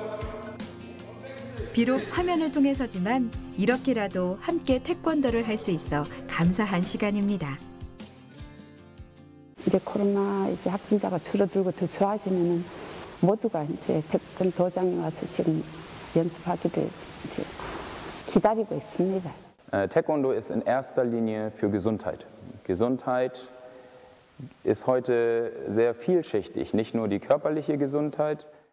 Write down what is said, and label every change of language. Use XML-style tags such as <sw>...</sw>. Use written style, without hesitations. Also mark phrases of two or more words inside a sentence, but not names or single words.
<ko>비록 화면을 통해서지만 이렇게라도 함께 태권도를 할 수 있어 감사한 시간입니다. 이제 코로나 이제 확진자가 줄어들고 더 좋아지면은 모두가 이제 태권도장에 와서 지금 연습하기를 이제 기다리고 있습니다.</ko> <de>Taekwondo ist in erster Linie für Gesundheit. Gesundheit ist heute sehr vielschichtig, nicht nur die körperliche Gesundheit.</de>